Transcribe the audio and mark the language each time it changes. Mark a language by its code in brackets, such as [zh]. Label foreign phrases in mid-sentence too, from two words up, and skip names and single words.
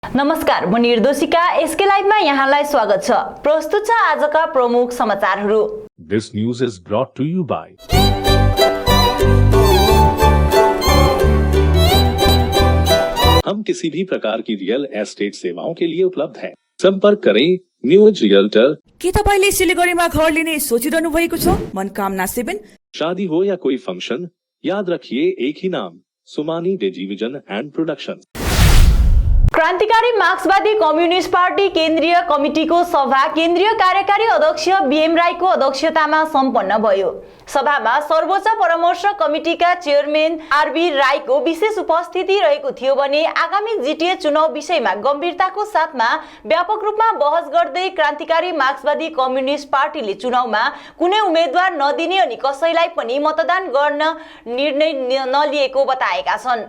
[ne] नमस्कार, म निर्दोषिका एसके लाइभमा यहाँलाई स्वागत छ। प्रस्तुत छ आजका प्रमुख समाचारहरू। [en] This news is brought to you by [hi] हम किसी भी प्रकार की रियल एस्टेट सेवाओं के लिए उपलब्ध हैं। संपर्क करें न्यूज रियल्टर। [ne] के तपाईले सिलिगुडीमा घर लिने सोचिरहनु भएको छ? मनकामना 7। [hi] शादी हो या कोई फंक्शन, याद रखिए एक ही नाम, सुमानी टेलीविजन एंड प्रोडक्शन। [ne] क्रान्तिकारी मार्क्सवादी कम्युनिस्ट पार्टी केन्द्रीय कमिटीको सभा केन्द्रीय कार्यकारी अध्यक्ष बीएम राईको अध्यक्षतामा सम्पन्न भयो। सभामा सर्वोच्च परामर्श कमिटीका चेयरम्यान आरबी राईको विशेष उपस्थिति रहेको थियो भने आगामी जीटीए चुनाव विषयमा गम्भीरताको साथमा व्यापक रूपमा बहस गर्दै क्रान्तिकारी मार्क्सवादी कम्युनिस्ट पार्टीले चुनावमा कुनै उम्मेदवार नदिने अनि कसैलाई पनि मतदान गर्न निर्णय नलिएको बताएका छन्।